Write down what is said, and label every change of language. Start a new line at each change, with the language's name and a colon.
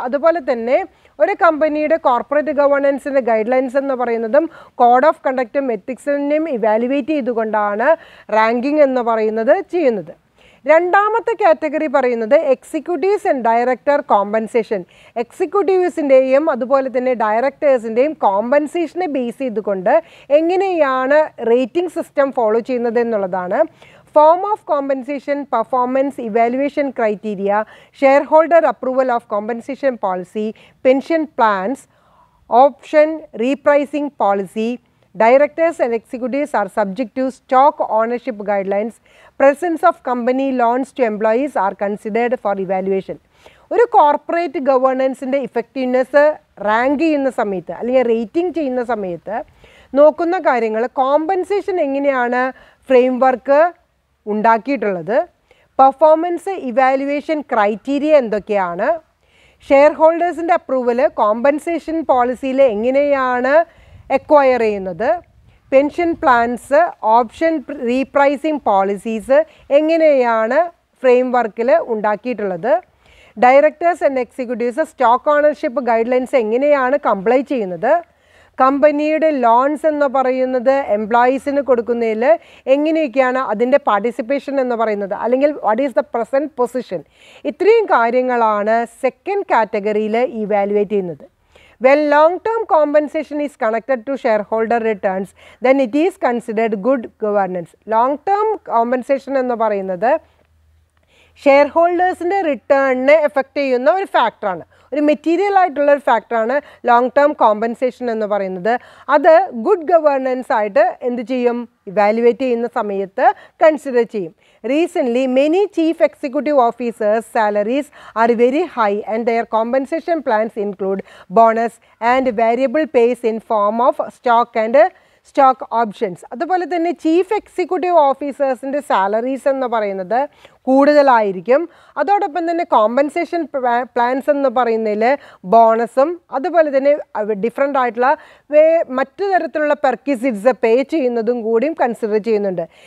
Malayalam: അതുപോലെ തന്നെ ഒരു കമ്പനിയുടെ കോർപ്പറേറ്റ് ഗവേണൻസിൻ്റെ ഗൈഡ് ലൈൻസ് എന്ന് പറയുന്നതും കോഡ് ഓഫ് കണ്ടക്റ്റും എത്തിക്സിനെയും ഇവാലുവേറ്റ് ചെയ്തുകൊണ്ടാണ് റാങ്കിങ് എന്ന് പറയുന്നത് ചെയ്യുന്നത്. രണ്ടാമത്തെ കാറ്റഗറി പറയുന്നത് എക്സിക്യൂട്ടീവ്സ് ആൻഡ് ഡയറക്ടർ കോമ്പൻസേഷൻ. എക്സിക്യൂട്ടീവ്സിൻ്റെയും അതുപോലെ തന്നെ ഡയറക്ടേഴ്സിൻ്റെയും കോമ്പൻസേഷനെ ബേസ് ചെയ്തുകൊണ്ട് എങ്ങനെയാണ് റേറ്റിംഗ് സിസ്റ്റം ഫോളോ ചെയ്യുന്നത് എന്നുള്ളതാണ്.
English: Form of compensation, performance evaluation criteria, shareholder approval of compensation policy, pension plans, option repricing policy, directors and executives are subject to stock ownership guidelines, presence of company loans to employees are considered for evaluation.
Malayalam: ഒരു corporate ഗവേണൻസിൻ്റെ effectiveness rank ചെയ്യുന്ന സമയത്ത് അല്ലെങ്കിൽ rating ചെയ്യുന്ന സമയത്ത് നോക്കുന്ന കാര്യങ്ങൾ compensation എങ്ങനെയാണ് framework ഉണ്ടാക്കിയിട്ടുള്ളത്, പെർഫോമൻസ് ഇവാലുവേഷൻ ക്രൈറ്റീരിയ എന്തൊക്കെയാണ്, ഷെയർ ഹോൾഡേഴ്സിൻ്റെ അപ്രൂവൽ കോമ്പൻസേഷൻ പോളിസിയിൽ എങ്ങനെയാണ് എക്വയർ ചെയ്യുന്നത്, പെൻഷൻ പ്ലാൻസ്, ഓപ്ഷൻ റീപ്രൈസിങ് പോളിസീസ് എങ്ങനെയാണ് ഫ്രെയിംവർക്കിൽ ഉണ്ടാക്കിയിട്ടുള്ളത്, directors and executives stock ownership guide lines എങ്ങനെയാണ് കംപ്ലൈ ചെയ്യുന്നത്, കമ്പനിയുടെ ലോൺസ് എന്ന് പറയുന്നത് എംപ്ലോയീസിന് കൊടുക്കുന്നതിൽ എങ്ങനെയൊക്കെയാണ് അതിൻ്റെ പാർട്ടിസിപ്പേഷൻ എന്ന് പറയുന്നത്, അല്ലെങ്കിൽ
English: What is the present position.
Malayalam: ഇത്രയും കാര്യങ്ങളാണ് സെക്കൻഡ് കാറ്റഗറിയിൽ ഇവാലുവേറ്റ് ചെയ്യുന്നത്.
English: When long-term compensation is connected to shareholder returns, then it is considered good governance.
Malayalam: Long-term compensation എന്ന് പറയുന്നത് ഷെയർ ഹോൾഡേഴ്സിൻ്റെ റിട്ടേണിനെ എഫക്റ്റ് ചെയ്യുന്ന ഒരു ഫാക്ടറാണ്, ഒരു മെറ്റീരിയൽ ആയിട്ടുള്ള ഒരു ഫാക്ടറാണ് ലോങ് ടേം കോമ്പൻസേഷൻ എന്ന് പറയുന്നത്. അത് ഗുഡ് ഗവേണൻസ് ആയിട്ട് എന്ത് ചെയ്യും, ഇവാലുവേറ്റ് ചെയ്യുന്ന സമയത്ത് കൺസിഡർ ചെയ്യും.
English: Recently, many chief executive officers' salaries are very high and their compensation plans include bonus and variable pays in form of stock and stock options.
Malayalam: അതുപോലെ തന്നെ ചീഫ് എക്സിക്യൂട്ടീവ് ഓഫീസേഴ്സിൻ്റെ സാലറീസ് എന്ന് പറയുന്നത് കൂടുതലായിരിക്കും. അതോടൊപ്പം തന്നെ കോമ്പൻസേഷൻ പ്ലാൻസ് എന്ന് പറയുന്നതിൽ ബോണസും അതുപോലെ തന്നെ ഡിഫറെൻ്റ് ആയിട്ടുള്ള മറ്റു തരത്തിലുള്ള പെർക്വിസിറ്റ്സ് പേ ചെയ്യുന്നതും കൂടിയും കൺസിഡർ ചെയ്യുന്നുണ്ട്.